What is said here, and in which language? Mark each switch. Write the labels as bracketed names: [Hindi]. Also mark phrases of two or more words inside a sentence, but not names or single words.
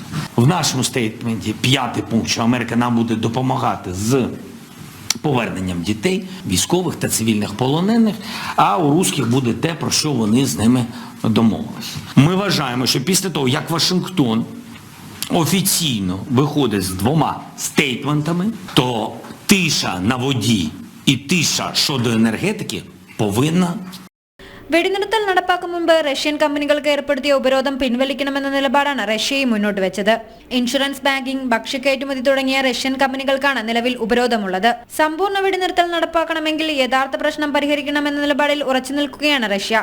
[Ukrainian] В нашому стейтменті п'ятий пункт, що Америка нам буде допомагати з поверненням дітей, військових та цивільних полонених, а у русських буде те, про що вони з ними домовилися. Ми вважаємо, що після того, як Вашингтон офіційно виходить з двома стейтментами, то тиша на воді і тиша щодо енергетики повинна. [Malayalam] വെടിനിർത്തൽ നടപ്പാക്കും മുമ്പ് റഷ്യൻ കമ്പനികൾക്ക് ഏർപ്പെടുത്തിയ ഉപരോധം പിൻവലിക്കണമെന്ന നിലപാടാണ് റഷ്യയും മുന്നോട്ട് വെച്ചത്. ഇൻഷുറൻസ്, ബാങ്കിംഗ്, ഭക്ഷ്യക്കയറ്റുമതി തുടങ്ങിയ റഷ്യൻ കമ്പനികൾക്കാണ് നിലവിൽ ഉപരോധമുള്ളത്. സമ്പൂർണ്ണ വെടിനിർത്തൽ നടപ്പാക്കണമെങ്കിൽ യഥാർത്ഥ പ്രശ്നം പരിഹരിക്കണമെന്ന നിലപാടിൽ ഉറച്ചു നിൽക്കുകയാണ് റഷ്യ.